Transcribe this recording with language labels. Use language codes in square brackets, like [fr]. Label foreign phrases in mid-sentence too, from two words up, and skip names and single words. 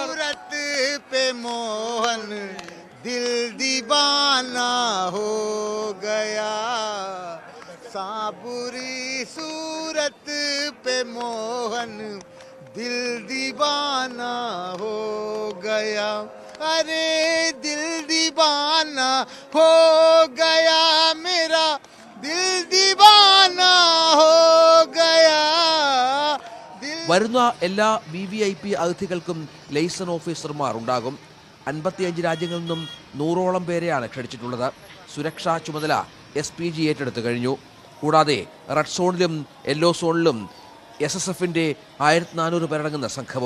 [hi] सूरत पे मोहन दिल दीवाना हो गया, साबुरी सूरत पे मोहन दिल दीवाना हो गया, अरे दिल दीवाना हो गया, मेरा दिल दीवाना हो गया। [ml] വരുന്ന എല്ലാ VVIP അതിഥികൾക്കും [en] liaison officers [ml] ഉണ്ടാകും. 55 രാജ്യങ്ങളിൽ നിന്നും 100ഓളം പേരെയാണ് ക്ഷണിച്ചിട്ടുള്ളത്. സുരക്ഷാ ചുമതല SPG ഏറ്റെടുത്തു കഴിഞ്ഞു. കൂടാതെ റെഡ് സോണിലും യെല്ലോ സോണിലും SSFന്റെ 1400 പേരടങ്ങുന്ന സംഘവും.